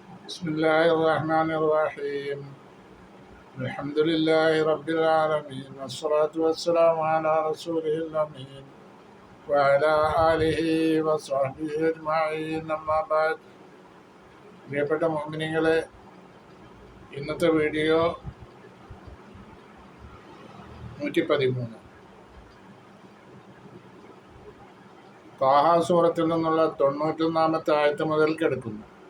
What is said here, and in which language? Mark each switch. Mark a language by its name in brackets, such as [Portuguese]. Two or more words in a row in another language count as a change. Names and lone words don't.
[Arabic] بسم الله الرحمن الرحيم الحمد لله رب العالمين والصلاة والسلام على رسوله الأمين وعلى آله وصحبه أجمعين أما بعد. [Malayalam] പ്രിയപ്പെട്ട മുഅ്മിനീങ്ങളെ, ഇന്നത്തെ വീഡിയോ 113 താഹ സൂറത്തിൽ നിന്നുള്ള 91-ാമത്തെ ആയത്ത് മുതൽക്ക് എടുക്കുന്നു.